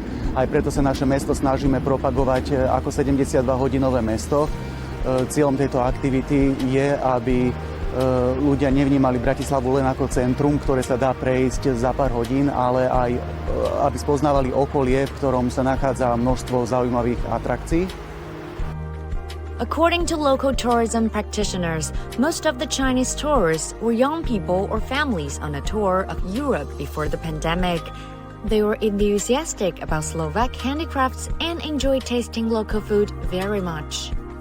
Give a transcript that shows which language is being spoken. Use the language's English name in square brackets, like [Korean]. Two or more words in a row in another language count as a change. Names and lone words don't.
[Slovak] Aj preto sa naše mesto snažíme propagovať ako 72-hodinové mesto. Cieľom tejto aktivity je, aby ľudia nevnímali Bratislavu len ako centrum, ktoré sa dá prejsť za pár hodín, ale aj aby spoznávali okolie, v ktorom sa nachádza množstvo zaujímavých atrakcií. [English] According to local tourism practitioners, most of the Chinese tourists were young people or families on a tour of Europe before the pandemic. They were enthusiastic about Slovak handicrafts and enjoyed tasting local food very much.